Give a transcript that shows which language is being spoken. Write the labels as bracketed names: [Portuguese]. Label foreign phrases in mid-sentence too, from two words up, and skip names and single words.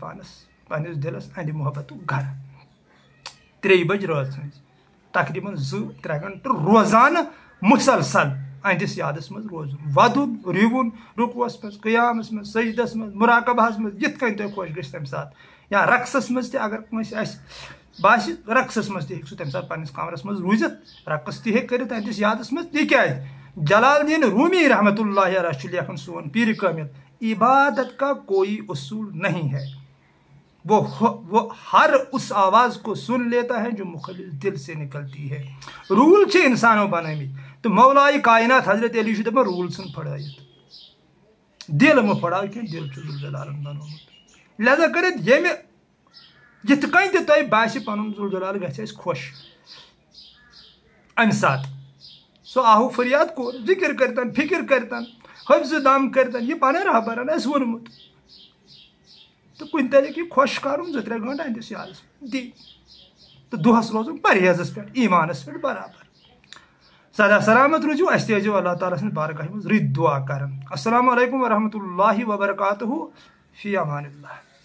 [Kashmiri] پانس پننِس دِلس انٛدِ محبتُک گرٕ 3 بجہِ رٲژ ہٕنٛزِ تقریٖباً 2-3 گنٹہٕ روزانہٕ مُسلسل أہنٛدِس یادس منٛز روزُن ودُن رِوُن رُکوس منٛز قیامس منٛز سجدس منٛز مُراقبہس منٛز یِتھ کٔنۍ تۄہہِ خۄش گژھِ تمہِ ساتہٕ یا رقصس منٛز تہِ اگر کٲنٛسہِ آسہِ باسہِ رقصس منٛز تہِ ہیٚکہِ سُہ تمہِ ساتہٕ پننِس کمرس منٛز روٗزِتھ رقص تہِ ہیٚکہِ کٔرِتھ أہنٛدِس یادس منٛز تِکیٛازِ جلال الدین رومی رحمتہ اللہ علیہ چھُ لیکھان سون پیٖرِ کٲمِل [Urdu] عبادت کا کوئی اصول نہیں ہے وہ ہر اس آواز کو سن لیتا ہے جو مخلص دل سے نکلتی ہے [Kashmiri] رول چھِ انسانو بنٲمٕتۍ تہٕ مولایہِ کائنات حضرت علی چھُ دپان روٗل ژھٕن پھٕڑٲیِتھ دل مہٕ پھٕڑاو کینٛہہ دل چھُ ذوالجلالن بنومُت لہذا کٔرِتھ ییٚمہِ یِتھ کٔنۍ تہِ تۄہہِ باسہِ پنُن ذوالجلال گژھِ اَسہِ خۄش امہِ ساتہٕ سُہ آہو فریاد کوٚر ذِکر کٔرتن فِکر کٔرتن حفظ دم کٔرتن یہِ پنٕنۍ رہبرن آسہِ ووٚنمُت تہٕ کُنہِ طریٖقہٕ یہِ خۄش کرُن 2-3 گنٹہٕ أہنٛدِس یادس منٛز دِنۍ تہٕ دۄہس روزُن پرہیزس پٮ۪ٹھ ایٖمانس پٮ۪ٹھ برابر سدا سلامت روٗزِو اسہِ تہِ ٲسۍزیو اللہ تعالیٰ سٕنٛدِ بارگاہہِ منٛز رٕتۍ دُعا کران [Arabic] السلام علیکم ورحمتہ اللہ وبرکاتہ فی امان اللہ